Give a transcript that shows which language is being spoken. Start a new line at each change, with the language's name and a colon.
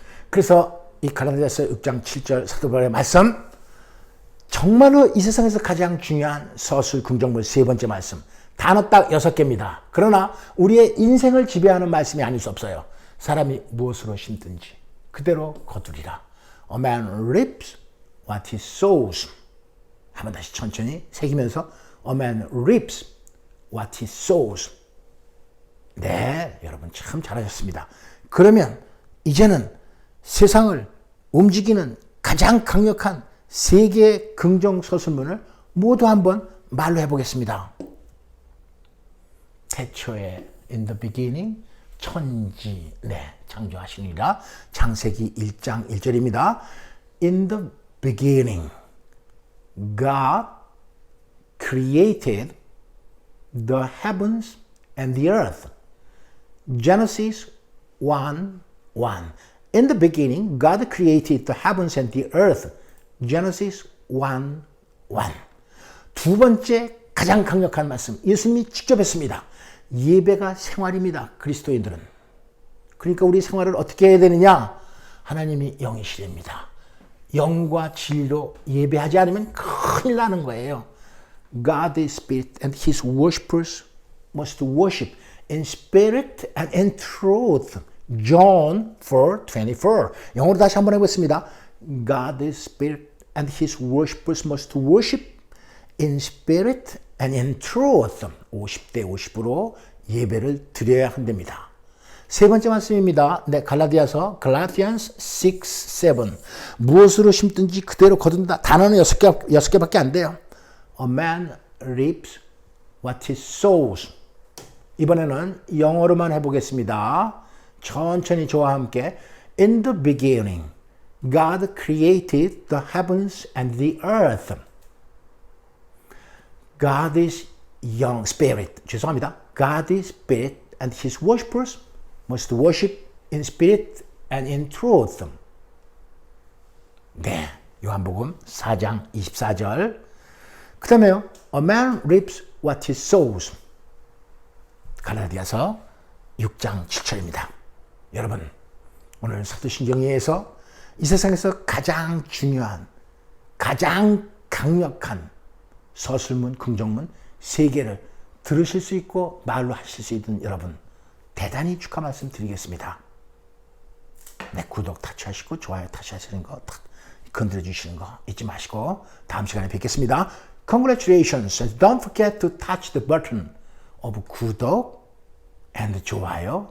Korean: 그래서 이 갈라디아서 6장 7절 사도 바울의 말씀, 정말로 이 세상에서 가장 중요한 서술 긍정문 세 번째 말씀, 단어 딱 6개입니다. 그러나 우리의 인생을 지배하는 말씀이 아닐 수 없어요. 사람이 무엇으로 심든지 그대로 거두리라.
English: A man reaps what he sows.
Korean: 한번 다시 천천히 새기면서
English: A man reaps what he sows.
Korean: 네, 여러분 참 잘하셨습니다. 그러면 이제는 세상을 움직이는 가장 강력한 세 개의 긍정 서술문을 모두 한번 말로 해보겠습니다. 태초에
English: in the beginning
Korean: 천지, 네, 창조하시니라. 창세기 1장 1절입니다.
English: In the beginning God created the heavens and the earth. Genesis 1:1. In the beginning, God created the heavens and the earth. Genesis 1:1.
Korean: 두 번째 가장 강력한 말씀, 예수님이 직접 했습니다. 예배가 생활입니다. 그리스도인들은. 그러니까 우리 생활을 어떻게 해야 되느냐? 하나님이 영이시랍니다. 영과 진리로 예배하지 않으면 큰일 나는 거예요.
English: God is spirit and his worshippers must worship in spirit and in truth. John 4:24.
Korean: 영어로 다시 한번 해보겠습니다.
English: God is spirit and his worshippers must worship in spirit and in truth.
Korean: 50대 50으로 예배를 드려야 한답니다. 세 번째 말씀입니다. 네, Galatians 6, 7. 무엇으로 심든지 그대로 거둔다. 단어는 6개밖에 안 돼요.
English: A man reaps what he sows.
Korean: 이번에는 영어로만 해보겠습니다. 천천히 저와 함께.
English: In the beginning, God created the heavens and the earth. God is young spirit.
Korean: 죄송합니다.
English: God is spirit and his worshippers must worship in spirit and in truth.
Korean: 네, 요한복음 4장 24절. 그 다음에요.
English: A man reaps what he sows.
Korean: 갈라디아서 6장 7절입니다. 여러분, 오늘 사도신경에서 이 세상에서 가장 중요한, 가장 강력한 서술문, 긍정문 3개를 들으실 수 있고 말로 하실 수 있는 여러분, 대단히 축하 말씀 드리겠습니다. 네, 구독 타치하시고 좋아요 타치하시는 거 건드려 주시는 거 잊지 마시고 다음 시간에 뵙겠습니다.
English: Congratulations. Don't forget to touch the button of 구독 and 좋아요.